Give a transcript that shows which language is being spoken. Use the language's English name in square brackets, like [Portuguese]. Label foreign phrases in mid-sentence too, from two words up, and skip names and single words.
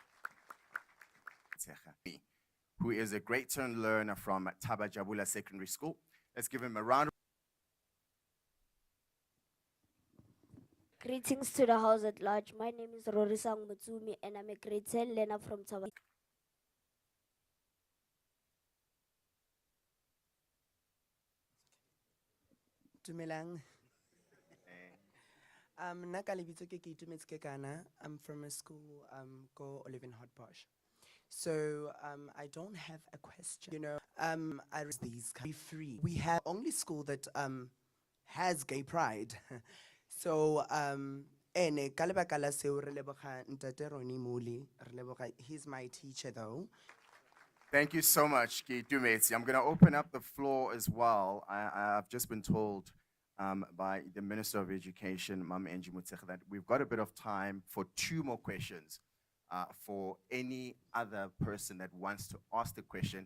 [English] Who is a great turn learner from Taba Jabula Secondary School. Let's give him a round. Greetings to the house at large. My name is Rorisang Mutsumi and I'm a grade 10 learner from Taba. [Southern Sotho] Dumelang. Naka lebitso ke Itumetse Kekana. [English] I'm from a school called Oliven Hot Posh. So I don't have a question. You know, I these can be free. We have only school that has gay pride. [Southern Sotho] So ene ka lebaka la seo re leboga Ntate Ronnie Muli, re leboga, [English] he's my teacher though. Thank you so much, Ki Dumetse. I'm going to open up the floor as well. I've just been told by the Minister of Education, Mam Angie Mutsekga, that we've got a bit of time for 2 more questions for any other person that wants to ask the question.